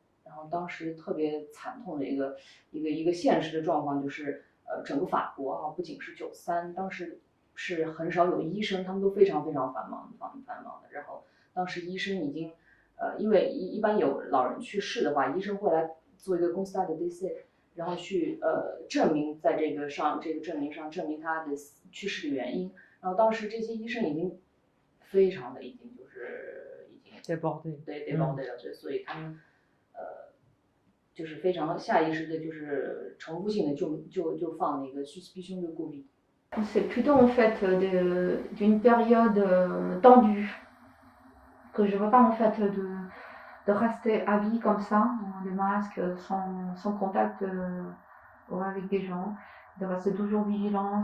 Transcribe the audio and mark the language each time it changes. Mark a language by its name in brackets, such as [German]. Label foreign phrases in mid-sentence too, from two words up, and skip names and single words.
[Chinese] 然后当时特别惨痛的一个现实的状况就是，整个法国啊，不仅是93，当时是很少有医生，他们都非常非常繁忙的。然后当时医生已经，因为一般有老人去世的话，医生会来做一个 [French] constat de décès， [Chinese] 然后去证明在这个证明上证明他的去世的原因。然后当时这些医生已经非常的已经 débordé 了，所以他们就是非常下意识的，就是重复性的就放那个 [French] suspicion de Covid。 C'est plutôt en fait d'une période tendue que je veux pas en fait de rester à vie comme ça, les masques, sans contact avec des gens, de rester toujours vigilance.